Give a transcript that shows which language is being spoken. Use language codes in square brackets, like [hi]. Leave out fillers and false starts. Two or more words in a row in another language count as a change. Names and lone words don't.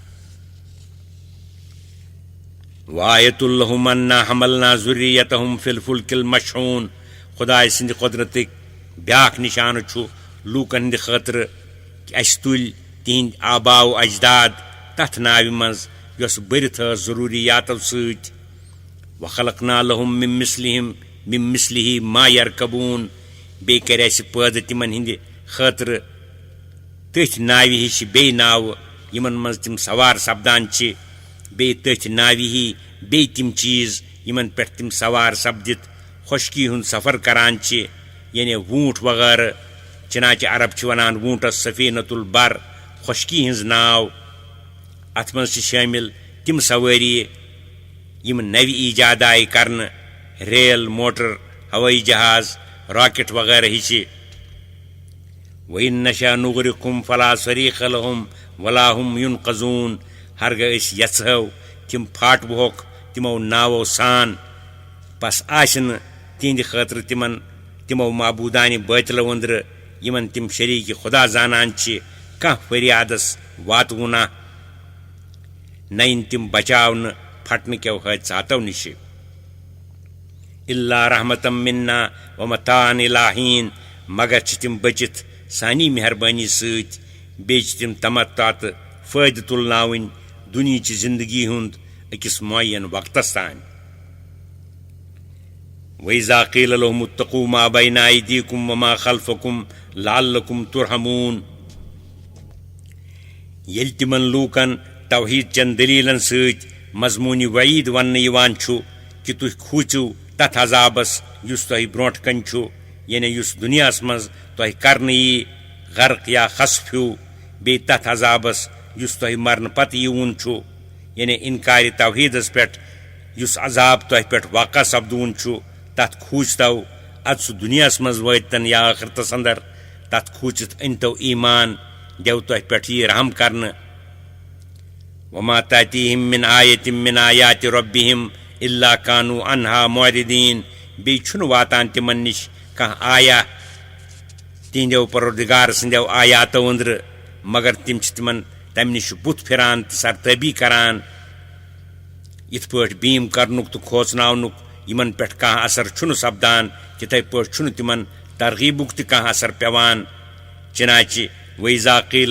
[ar] وآیت لہم انا حملنا ذریتہم فی الفلک المشحون [ks] خدائے سٕنٛدِ قدرتٕکۍ بیاکھ نشانہٕ چھُ لوٗکن ہٕنٛدِ خٲطرٕ کہ اسہِ تُلۍ تِہنٛدۍ آبا و اجداد تتھ ناوِ منٛز یۄس بٔرِتھ ٲس ضروٗریاتو سۭتۍ [ar] وخلقنا لہم من مثلہ ما یرکبون [ks] بیٚیہِ کرِ اسہِ پٲدٕ تِمن ہٕنٛدِ خٲطرٕ تٔتھۍ ناوِ ہِش بیٚیہِ ناوٕ یِمن منٛز تِم سوار سپدان چھِ بیٚیہِ تٔتھۍ ناوِ ہی بیٚیہِ تِم چیٖز یِمن پٮ۪ٹھ تِم سوار سپدِتھ خۄشکی ہُنٛد سفر کران چھِ یعنی ووٗنٛٹ وغٲرٕ چنانچہ عرب چھِ ونان ووٗنٛٹس [ar] سفیٖنۃ البر [ks] خۄشکی ہٕنٛز ناو اتھ منٛز چھِ شٲمِل تِم سوٲری یِم نوِ ایجاد آیہِ کرنہٕ ریل موٹر ہوٲیی جہاز راکٹ وغیرہ ہِشہِ [ar] وَإِن نَشَأْ نُغْرِقْهُمْ فَلَا صَرِيخَ لَهُمْ وَلَا ہُمْ يُنقَذُونَ [ks] ہرگاہ أسۍ یژھو تِم پھاٹوہوکھ تِمو ناوو سان بس آسہِ نہٕ تِہنٛدِ خٲطرٕ تِمو معبوٗدانہِ بٲطلو أنٛدرٕ یِمن تِم شریٖکہِ خدا زانان چھِ کانٛہہ فریادس واتوُنہ نہ یِن تِم بچاونہٕ پھٹنہٕ کیو حٲدثاتو نِشہِ [ar] اِلّا رحمتم منا ومتاعًا إِلٰى حیٖن [ks] مگر چھِ تِم بٔچِتھ سانی مہربٲنی سۭتۍ بیٚیہِ چھِ تِم تمتع تہٕ فٲیدٕ تُلناوٕنۍ دُنیاہچہِ زندگی ہُنٛد أکِس معین وقتس تانۍ [ar] وَإِذَا قِيلَ لَهُمُ اتَّقُوا مَا بَيْنَ أَيْدِيكُمْ وَمَا خَلْفَكُمْ لَعَلَّكُمْ تُرْحَمُونَ [ks] ییٚلہِ تِمن لوٗکن توحیٖد چٮ۪ن دٔلیٖلن سۭتۍ مضموٗنہِ وعیٖد وننہٕ یِوان چھُ کہِ تُہۍ کھوٗژِو تتھ عذابس یُس تۄہہِ برونٛٹھ کنہِ چھُ یعنی یُس دُنیاہس منٛز تۄہہِ کرنہٕ یی غرق یا خسف ہیوٗ بیٚیہِ تتھ عذابس یُس تۄہہِ مرنہٕ پتہٕ یِوُن چھُ یعنی انکارِ توحیٖدس پٮ۪ٹھ یُس عذاب تۄہہِ پٮ۪ٹھ واقع سپدوُن چھُ تتھ کھوٗژتو ادٕ سُہ دُنیاہس منٛز وٲتۍتن یا ٲخرتس انٛدر تتھ کھوٗژِتھ أنۍتو ایٖمان دِیو تۄہہِ پٮ۪ٹھ یی رحم کرنہٕ [ar] وما تأتيهم من آیة من آیات ربهم إلا كانوا عنها معرضين [ks] بیٚیہِ چھُنہٕ واتان تِمن نِش کانٛہہ آیا تِہنٛدیو پروردگار سٕنٛدیو آیاتو أنٛدرٕ مگر تِم چھِ تِمن تمہِ نِش بُتھ پھِران تہٕ سرتٲبی کران یِتھ پٲٹھۍ بیٖم کرنُک تہٕ کھوژناونُک یِمن پٮ۪ٹھ کانٛہہ اثر چھُنہٕ سپدان تِتھے پٲٹھۍ چھُنہٕ تِمن ترغیٖبُک تہِ کانٛہہ اثر پیوان چنانچہ [ar] وَإِذَا قِيلَ